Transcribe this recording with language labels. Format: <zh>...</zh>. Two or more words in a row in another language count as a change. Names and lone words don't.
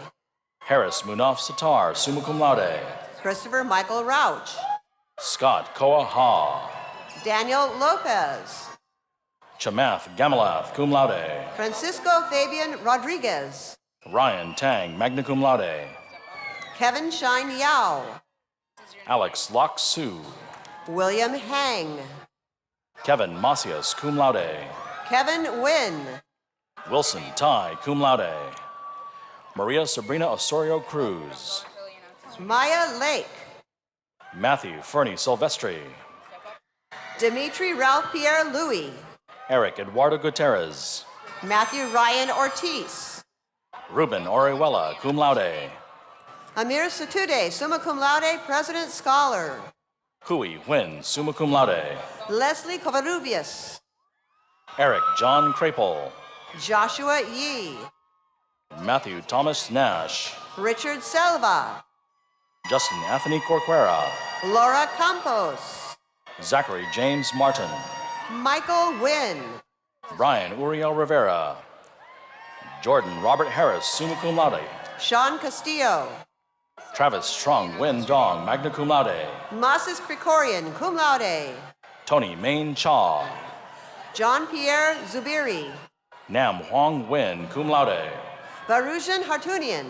<la>Harris Munaf Sitar, summa cum laude,</la> <en>Christopher Michael Rauch, Scott Koa Ha, Daniel Lopez,</en> <la>Chamath Gamalath, cum laude,</la> <en>Francisco Fabian Rodriguez, Ryan Tang,</en> <la>magna cum laude,</la> <en>Kevin Shine Yao, Alex Lok Su, William Hang,</en> <la>Kevin Macias, cum laude,</la> <en>Kevin Wynn,</en> <la>Wilson Tai, cum laude, Maria Sabrina Osorio Cruz,</la> <en>Maya Lake, Matthew Fernie Silvestri, Dimitri Ralph Pierre Louis, Eric Eduardo Gutierrez, Matthew Ryan Ortiz, Ruben Orihuela,</en> <la>cum laude, Amir Satude, summa cum laude,</la> <en>President Scholar,</en> <la>Hui Huyn, summa cum laude,</la> <en>Leslie Covarrubias, Eric John Crapel, Joshua Yee, Matthew Thomas Nash, Richard Selva, Justin Anthony Corquera, Laura Campos, Zachary James Martin, Michael Wynn, Brian Uriel Rivera, Jordan Robert Harris,</en> <la>summa cum laude,</la> <en>Sean Castillo, Travis Trong Wen Dong,</en> <la>magna cum laude, Masis Krikorian, cum laude,</la> <en>Tony Main Cha, John Pierre Zubiri,</en> <la>Nam Huang Wen, cum laude,</la> <en>Barujan Hartunian,</en>